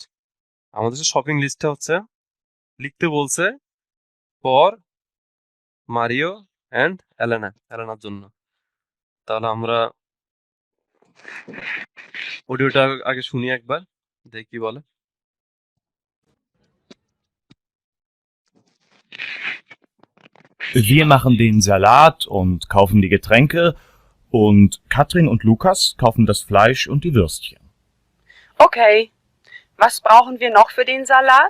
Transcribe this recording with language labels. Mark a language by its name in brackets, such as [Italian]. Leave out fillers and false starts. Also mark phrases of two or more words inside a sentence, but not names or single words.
[Bangla] আমাদের শপিং লিস্টটা হচ্ছে লিখতে বলছে ফর মারিও অ্যান্ড এলেনার জন্য। তাহলে আমরা অডিওটা আগে শুনি একবার, দেখি কি বলে। [German] Wir machen den Salat und kaufen die Getränke und Katrin und Lukas kaufen das Fleisch und die Würstchen. Okay. Was brauchen wir noch für den Salat?